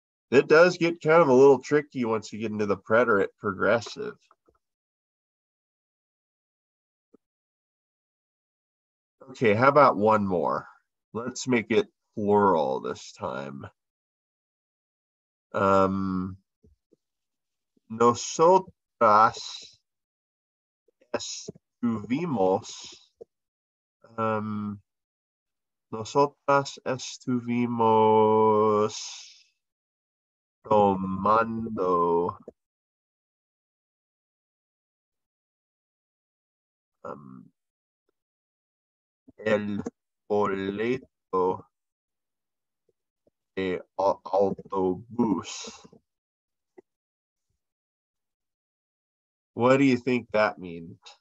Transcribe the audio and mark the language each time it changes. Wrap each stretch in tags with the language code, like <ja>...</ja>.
<en>It does get kind of a little tricky once you get into the preterite progressive. Okay, how about one more? Let's make it plural this time.</en> <es>Nosotras estuvimos tomando el boleto de autobús.</es> <en>What do you think that means?</en>